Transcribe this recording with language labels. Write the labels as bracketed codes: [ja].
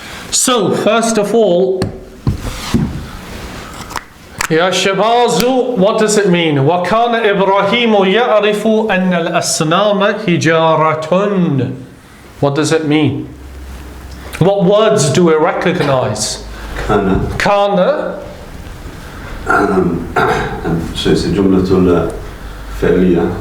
[en] So first of all, يا شبازو, what does it mean? [ar] وكان إبراهيم يعرف أن الأصنام حجارة. [en] What does it mean? What words do we recognize? [ar] كان. [en] So it's a جملة فعلية.